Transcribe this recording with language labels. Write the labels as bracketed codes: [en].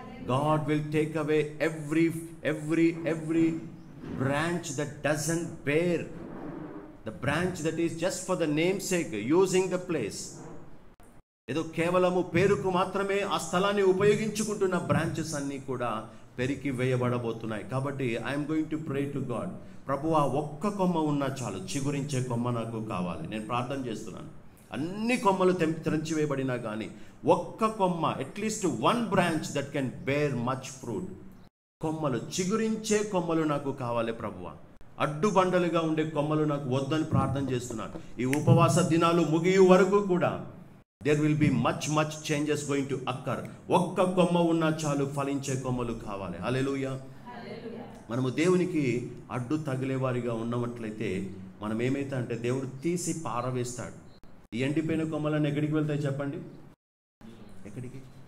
[en] God will take away every branch that doesn't bear, the branch that is just for the namesake, using the place. [te] ఏదో కేవలము పేరుకు మాత్రమే ఆ స్థలాన్ని ఉపయోగించుకుంటున్న branches అన్నీ కూడా పెరికి వేయబడబోతున్నాయి. కాబట్టి [en] I'm going to pray to God, [te] ప్రభువా ఒక్క కొమ్మ ఉన్నా చాలు, చిగురించే కొమ్మ నాకు కావాలి. నేను ప్రార్థన చేస్తున్నాను. అన్ని కొమ్మలు తెంచివేయబడినా కానీ ఒక్క కొమ్మ, [en] at least one branch that can bear much fruit, [te] కొమ్మలు చిగురించే కొమ్మలు నాకు కావాలి ప్రభువా. అడ్డుబండలుగా ఉండే కొమ్మలు నాకు వద్దని ప్రార్థన చేస్తున్నాను. ఈ ఉపవాస దినాలు ముగియు వరకు కూడా [en] there will be much changes going to occur. [te] ఒక్క కొమ్మ ఉన్నా చాలు, ఫలించే కొమ్మలు కావాలి. హల్లెలూయా. మనము దేవునికి అడ్డు తగిలేవారిగా ఉన్నట్లయితే మనం ఏమైతే అంటే దేవుడు తీసి పారవేస్తాడు. ఈ ఎండిపోయిన కొమ్మలను ఎక్కడికి వెళ్తాయి చెప్పండి? ఎక్కడికి?